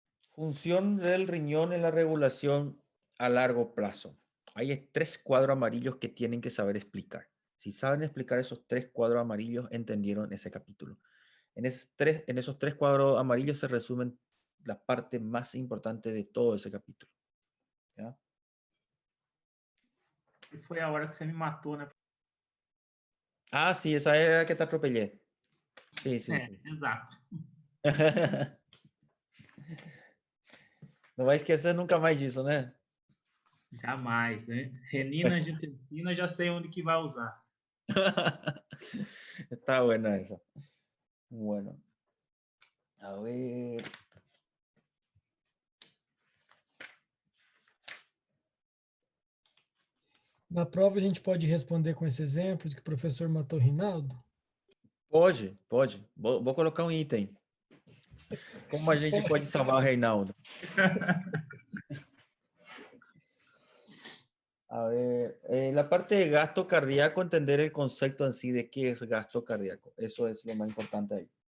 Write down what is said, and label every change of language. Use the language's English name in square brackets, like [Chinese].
[Spanish] Función del riñón en la regulación a largo plazo. Hay 3 cuadros amarillos que tienen que saber explicar. Si saben explicar esos 3 cuadros amarillos, entendieron ese capítulo. En esos tres cuadros amarillos se resumen la parte más importante de todo ese capítulo. ¿Ya? [Portuguese] E foi a hora que você me matou, né? [Spanish] Ah, sí, esa era la que te atropellé. Sí, sí. [Portuguese] É, [Spanish] Sí. [Portuguese] exato. Não vai esquecer nunca mais disso, né? Jamais, né? Renina, angiotensina, já sei onde que vai usar. [Spanish] Está buena esa. Bueno. A ver. [Portuguese] Na prova a gente pode responder com esse exemplo de que o professor matou Rinaldo? Pode, pode. Vou colocar um item. Como a gente pode salvar o Reinaldo? [Spanish] A ver, en la parte de gasto cardíaco, entender el concepto en sí de qué es gasto cardíaco. Eso es lo más importante ahí.